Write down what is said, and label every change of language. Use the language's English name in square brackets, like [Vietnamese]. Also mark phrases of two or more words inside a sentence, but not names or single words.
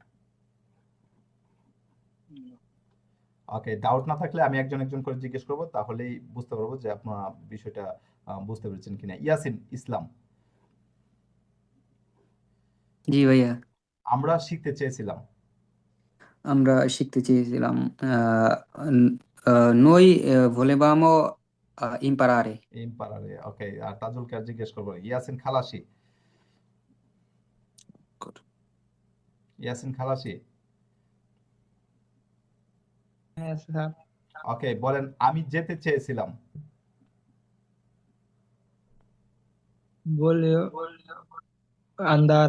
[Bangla] ওকে, ডাউট না থাকলে আমি একজন একজন করে জিজ্ঞেস করবো, তাহলেই বুঝতে পারবো যে আপনারা বিষয়টা বুঝতে পেরেছেন কিনা। ইয়াসিন ইসলাম, জি ভাইয়া, আমরা শিখতে চেয়েছিলাম। আমরা শিখতে চেয়েছিলাম [Italian] noi volevamo imparare. [Bangla] ইম্পারারে। ওকে, আর তাজুলকে আর জিজ্ঞেস করবো। ইয়াসিন খালাসি, ইয়াসিন খালাসি, হ্যাঁ স্যার। ওকে, বলেন আমি যেতে চেয়েছিলাম। [Italian] voglio andare.